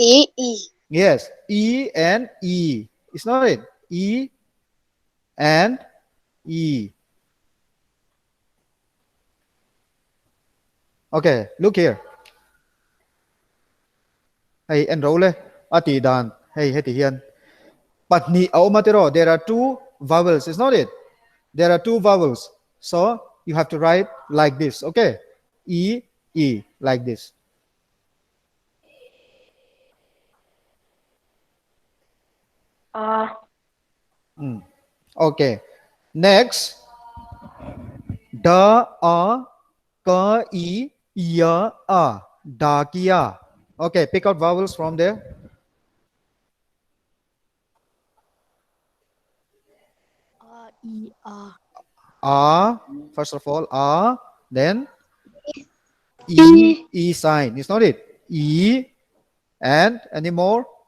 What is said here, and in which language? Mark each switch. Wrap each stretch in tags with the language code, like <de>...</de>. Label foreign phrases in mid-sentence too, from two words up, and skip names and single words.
<en>E. Yes. E and E. It's not it. E and E. Okay, look here. Hey, enroll.</en> <lus>Ati dan. Hey, heti hian. Patni aumatero.</lus> <en>There are 2 vowels. It's not it. There are 2 vowels. So you have to write like this. Okay. E, E, like this. Okay. Next.</en> <hi>Da, a, ka, I, ya, a. Dakia.</hi> <en>Okay. Pick out vowels from there. E. A. First of all, A. Then E. E sign. It's not it. E. And any more?</en>